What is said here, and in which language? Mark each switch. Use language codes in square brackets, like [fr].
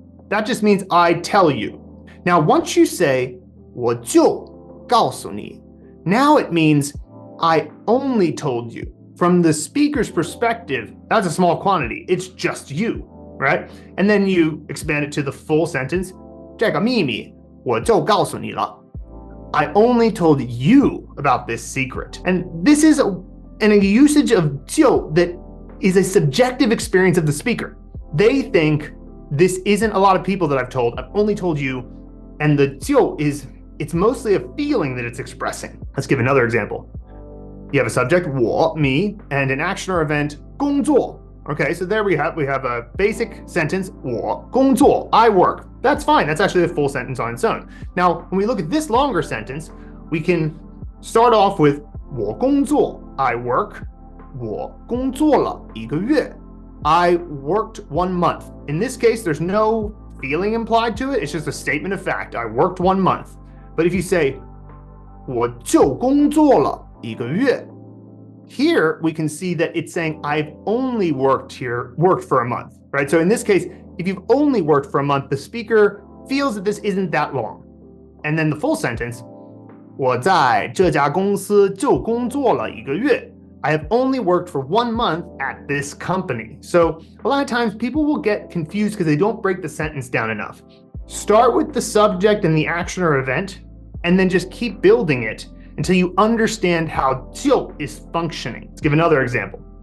[en] That just means I tell you. Now, once you say [zh] 我就告诉你, [en] now it means I only told you. From the speaker's perspective, that's a small quantity. It's just you, right? And then you expand it to the full sentence. [zh] 这个秘密我就告诉你了. [en] I only told you about this secret. And this is a usage of 就 that is a subjective experience of the speaker. They think this isn't a lot of people that I've told. I've only told you. And the 就 it's mostly a feeling that it's expressing. Let's give another example. You have a subject, 我, me, and an action or event, 工作. Okay, so there we have a basic sentence, 我工作, I work. That's fine. That's actually a full sentence on its own. Now, when we look at this longer sentence, we can start off with 我工作, I work. [zh] 我工作了一个月. [en] I worked 1 month. In this case, there's no feeling implied to it. It's just a statement of fact. I worked 1 month. But if you say [zh] 我就工作了一个月, [en] here we can see that it's saying I've only worked for a month, right? So in this case, if you've only worked for a month, the speaker feels that this isn't that long. And then the full sentence, [zh] 我在这家公司就工作了一个月. [en] I have only worked for 1 month at this company. So a lot of times people will get confused because they don't break the sentence down enough. Start with the subject and the action or event, and then just keep building it until you understand how 就 is functioning. Let's give another example.